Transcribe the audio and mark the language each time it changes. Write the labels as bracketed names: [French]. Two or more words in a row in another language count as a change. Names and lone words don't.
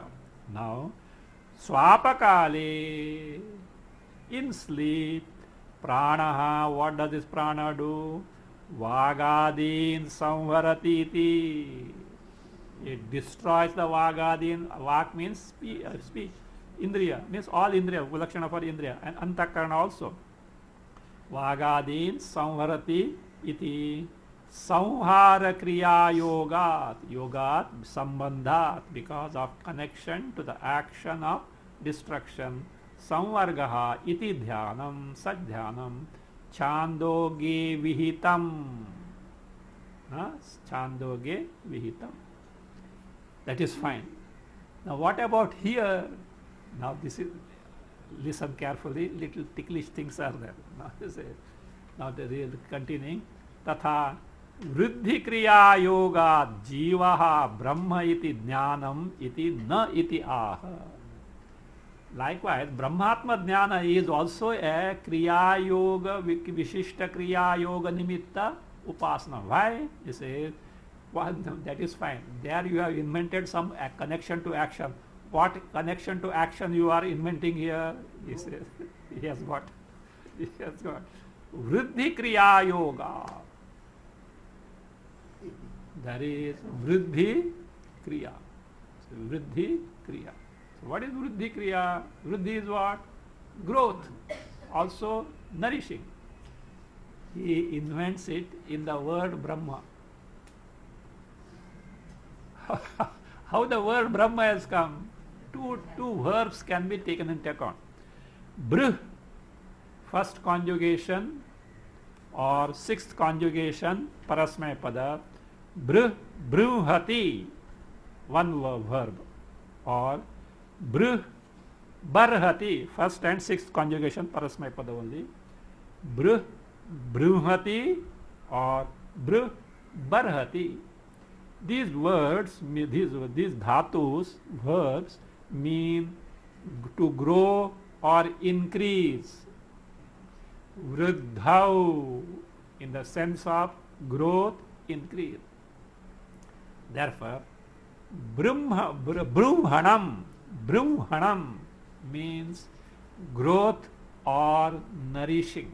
[English] Now, Swapakale, in sleep, Pranaha, what does this prana do? [Sanskrit] Vagadin samvaratiti. [English] It destroys the Vagadin. Vak means speech. Indriya means all Indriya, Ulakshana for Indriya, and Antakarana also. [Sanskrit] Vagadin samvarati iti. Samhara kriya yogat. Yogat sambandhat, [English] because of connection to the action of destruction. [Sanskrit] Samvargaha iti dhyanam sadhyanam chandoge vihitam. Chandoge vihitam. [English] That is fine. Now what about here? Now this is, listen carefully, little ticklish things are there. Now the real continuing. [Sanskrit] Tatha Vriddhi kriya yoga jivaha brahma iti jnanam iti na iti aha. [English] Likewise, [Sanskrit] Brahmatma jnana [English] is also a [Sanskrit] kriya yoga, vishishta kriya yoga nimitta upasana. [English] Why? He says, well, that is fine. There you have invented some connection to action. What connection to action you are inventing here? He says, he has got [Sanskrit] Vriddhi kriya yoga. [English] That is [Sanskrit] Vriddhi kriya. So, Vriddhi kriya. [English] So what is [Sanskrit] Vriddhi kriya? [English] Vriddhi is what? Growth. Also nourishing. He invents it in the word Brahma. How the word Brahma has come? Two verbs can be taken into account. Brh, first conjugation or sixth conjugation, [Sanskrit] parasmaya pada. Brh, bruhati, [English] one verb. Or [Sanskrit] brh, barhati, [English] first and sixth conjugation, [Sanskrit] parasmaya pada [English] only. [Sanskrit] Brh, bruhati or brh, barhati. [English] These words, these dhatus, verbs, mean to grow or increase. Vriddhau, in the sense of growth, increase. Therefore, brumhanam means growth or nourishing.